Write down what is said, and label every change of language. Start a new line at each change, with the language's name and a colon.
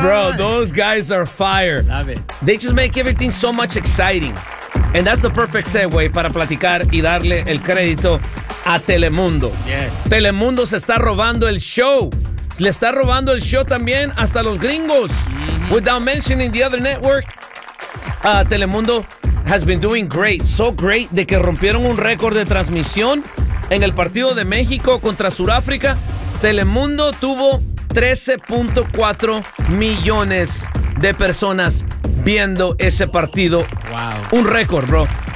English: Bro, those guys are fire. Love it. They just make everything so much exciting. And that's the perfect segue
Spanish: para platicar y darle el crédito a Telemundo.
English: Yes.
Spanish: Telemundo se está robando el show. Le está robando el show también hasta los gringos. Mm-hmm.
English: Without mentioning the other network, Telemundo has been doing great. So great
Spanish: de que rompieron un récord de transmisión en el partido de México contra Sudáfrica. Telemundo tuvo 13.4 millones de personas viendo ese partido.
English: Wow.
Spanish: Un récord, bro.